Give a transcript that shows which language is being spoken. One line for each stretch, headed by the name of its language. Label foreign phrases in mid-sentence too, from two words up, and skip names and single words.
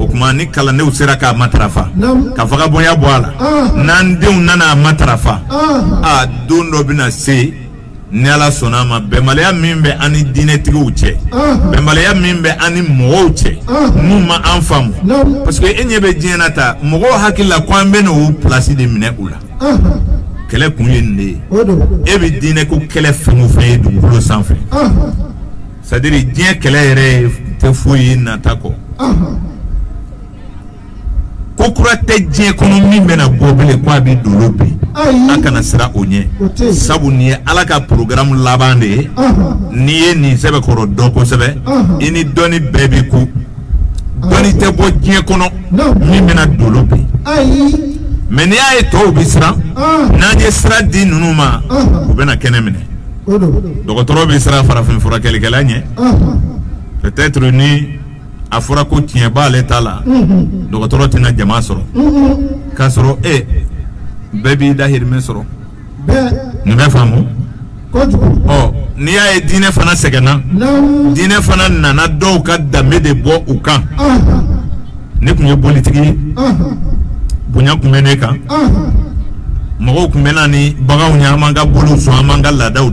Bambara: kuma ni kalandenw sera k'a matarafa ka faga bonya bɔ a la n'an denw nana a matarafa don dɔ bɛna se ni Ala sɔnna a ma bɛnbaliya min bɛ an ni diinɛtigiw cɛ bɛnbaliya min bɛ an ni mɔgɔw cɛ n'u ma an faamu
French: parce que
Bambara: e ɲɛ bɛ diɲɛ na ta mɔgɔw hakili la ko an bɛ n'o place de minɛ u la kɛlɛ kun ye nin de ye e bɛ diinɛ ko kɛlɛ fɛn o fɛn ye dugukolo sanfɛ
French: c'est à dire
Bambara: diɲɛ kɛlɛ yɛrɛ tɛ foyi ye nata kɔ ko kura tɛ diɲɛ kɔnɔ min bɛna bɔ bilen ko a bɛ dolo bi a kana sira o ɲɛ sabu nin ye Ala ka programme laban de ye n'i ye nin sɛbɛkɔrɔ dɔn kosɛbɛ i ni dɔnni bɛɛ bɛ ku dɔnni tɛ bɔ diɲɛ kɔnɔ min bɛna dolo bi mais n'i y'a ye tɔw bɛ siran n'an ye sira di ninnu ma u bɛna kɛnɛ minɛ dɔgɔtɔrɔ bɛ siran farafin furakɛlikɛla ɲɛ peut-être ni a fɔra ko tiɲɛ b'ale ta la dɔgɔtɔrɔ tɛna jama sɔrɔ k'a sɔrɔ bɛɛ b'i dahirimɛ sɔrɔ nin bɛ faamu n'i y'a ye diinɛ fana sɛgɛnna diinɛ fana nana dɔw ka danbe de bɔ u kan ne kun ye politigi ye bonya kun bɛ ne kan mɔgɔw kun bɛ na ni baganw ye an b'an ka bolow sɔn an b'an ka laadaw